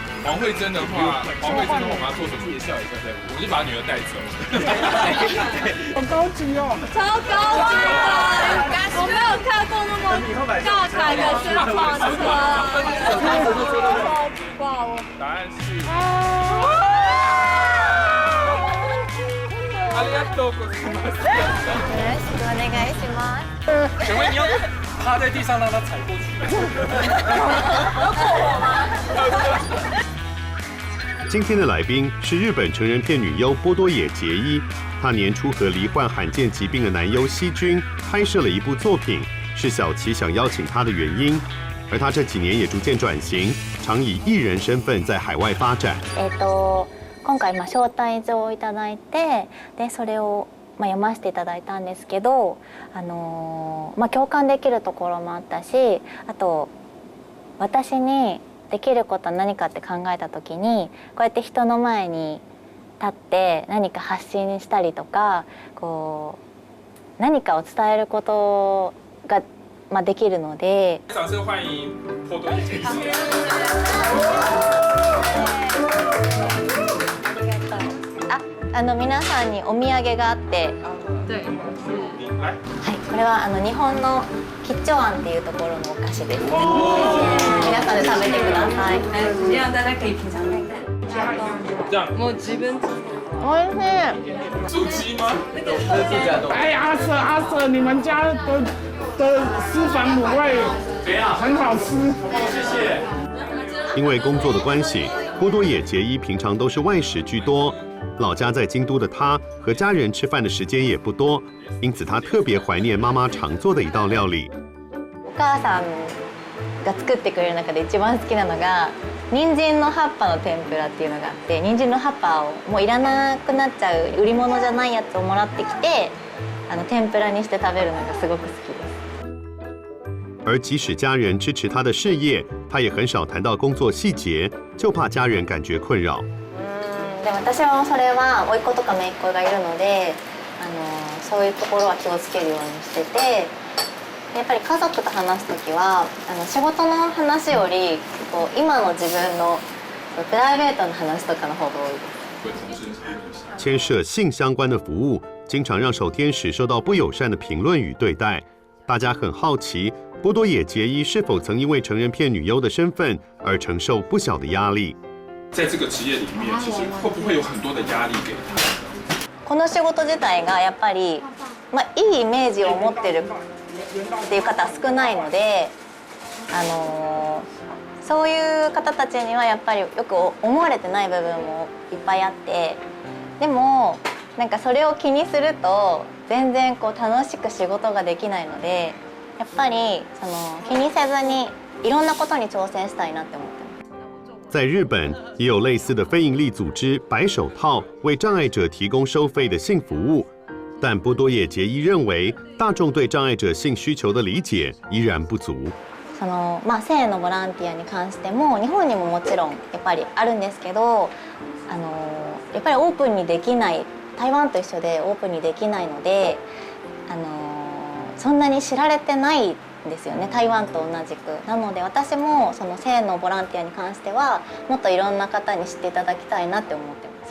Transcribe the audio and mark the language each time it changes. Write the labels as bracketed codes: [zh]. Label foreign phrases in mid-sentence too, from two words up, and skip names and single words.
[zh] 黄慧珍的话，我们要做手术，笑一下再我就把女儿带走。好高级哦，超高级的！我没有看过那么大台的宣传车。答案是。 [ja] ありがとうございます。よろしくお願いします。 [zh] 请问你要趴在地上让他踩过去？今天的来宾是日本成人片女优波多野结衣，她年初和罹患罕见疾病的男优希君拍摄了一部作品，是小琪想邀请她的原因。而她这几年也逐渐转型，常以艺人身份在海外发展。 [ja] 今回招待状をいただいて、でそれを読ませていただいたんですけど、共感できるところもあったし、あと私にできることは何かって考えた時に、こうやって人の前に立って何か発信したりとか、こう何かを伝えることができるので。 [zh] 掌声欢迎波多野结衣。 [ja] 皆さんにお土産があって、はい、これは日本の吉兆庵っていうところのお菓子です。皆さんで食べてください。 [zh] 这样大家可以品尝看看。 [ja] もう自分。おいしい。 [zh] 猪鸡吗？哎，阿瑟，你们家的私房卤味很好吃。谢谢。因为工作的关系，波多野结衣平常都是外食居多。老家在京都的他和家人吃饭的时间也不多，因此他特别怀念妈妈常做的一道料理。 [ja] お母さんが作ってくれる中で一番好きなのが人参の葉っぱの天ぷらっていうのがあって、人参の葉っぱをもういらなくなっちゃう売り物じゃないやつをもらってきて天ぷらにして食べるのがすごく好きです。 [zh] 而即使家人支持他的事业，他也很少谈到工作细节，就怕家人感觉困扰。 [ja] でも私はそれは甥っ子とか姪っ子がいるので、そういうところは気をつけるようにしてて、やっぱり家族と話す時は仕事の話より今の自分のプライベートの話とかの方が多いです。 [zh] 牵涉性相关的服务，经常让守天使受到不友善的评论与对待。大家很好奇，波多野结衣是否曾因为成人片女优的身份而承受不小的压力？在这个职业里面，其实会不会有很多的压力给他？ [ja] この仕事自体がやっぱり、いいイメージを持ってるっていう方は少ないので、そういう方たちにはやっぱりよく思われてない部分もいっぱいあって、でもなんかそれを気にすると全然楽しく仕事ができないので、やっぱり気にせずにいろんなことに挑戦したいなって思ってます。 [zh] 在日本也有类似的非营利组织白手套为障碍者提供收费的性服务，但波多野结衣认为大众对障碍者性需求的理解依然不足。 [ja] 性のボランティアに関しても日本にももちろんやっぱりあるんですけど、やっぱりオープンにできない、台湾と一緒でオープンにできないので、そんなに知られてないんですよね、台湾と同じく。なので私もその性のボランティアに関してはもっといろんな方に知っていただきたいなって思ってます。